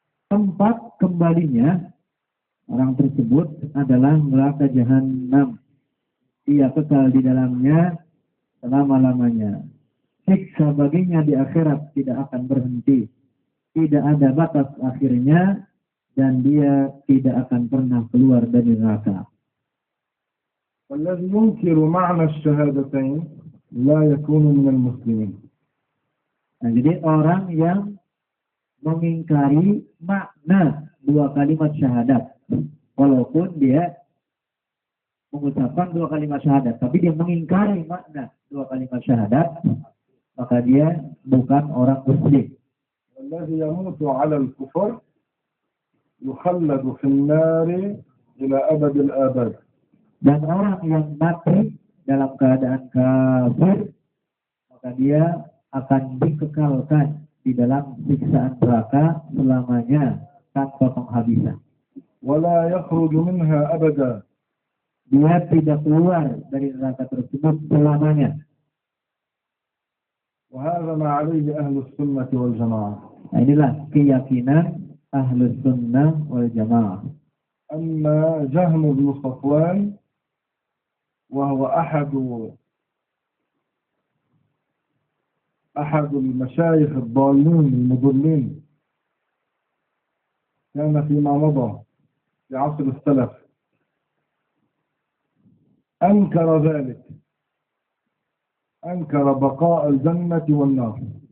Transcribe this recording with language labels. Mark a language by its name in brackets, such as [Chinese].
[Indonesian] Tempat kembalinya orang tersebut adalah neraka jahanam. Ia kekal di dalamnya selama-lamanya. Siksa baginya di akhirat tidak akan berhenti. Tidak ada batas akhirnya dan dia tidak akan pernah keluar dari neraka. [Arabic] والذي ينكر معنى الشهادتين لا يكون من المسلمين. [Indonesian] Nah, jadi orang yang mengingkari makna dua kalimat syahadat, walaupun dia mengucapkan dua kalimat syahadat, tapi dia mengingkari makna dua kalimat syahadat, maka dia bukan orang muslim. [Arabic] والذي يموت على الكفر يخلد في النار إلى أبد الآباد. [Indonesian] Dan orang yang mati dalam keadaan kafir, maka dia akan dikekalkan di dalam siksaan neraka selamanya tanpa penghabisan. [Arabic] ولا يخرج منها أبدا. [Indonesian] Dia tidak keluar dari neraka tersebut selamanya. [Arabic] وهذا ما عليه أهل السنة والجماعة. [Indonesian] Nah, inilah keyakinan Ahlus Sunnah wal Jamaah. [Arabic] أما جهم بن صفوان وهو أحد المشايخ الضالين المضلين، كان فيما مضى في عصر السلف، أنكر ذلك، أنكر بقاء الجنة والنار.